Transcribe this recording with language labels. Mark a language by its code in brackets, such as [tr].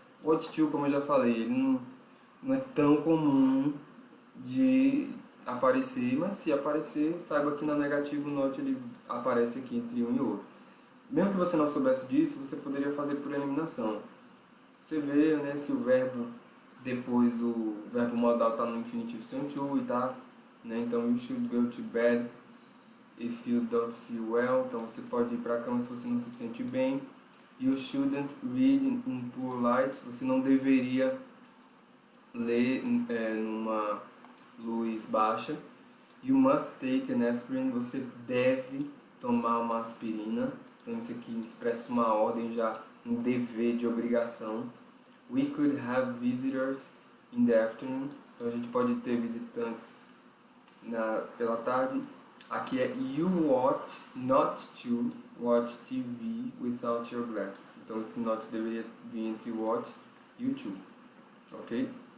[pt] O what to, como eu já falei, ele não é tão comum de aparecer, mas se aparecer, saiba que na negativa o not ele aparece aqui entre um e outro. Mesmo que você não soubesse disso, você poderia fazer por eliminação. Você vê, né, se o verbo depois do verbo modal está no infinitivo sem to e tá, né? [en] Então, you should go to bed if you don't feel well. [pt] Então, você pode ir para a cama se você não se sente bem. [en] You shouldn't read in poor light. [pt] Você não deveria ler numa luz baixa. [en] You must take an aspirin. [pt] Você deve tomar uma aspirina. Então, isso aqui expressa uma ordem já, um dever de obrigação. [en] We could have visitors in the afternoon. [pt] Então, a gente pode ter visitantes pela tarde. [en] Aqui é you ought not to watch TV without your glasses. [pt] Então esse not deveria vir entre o ought e o to. Ok?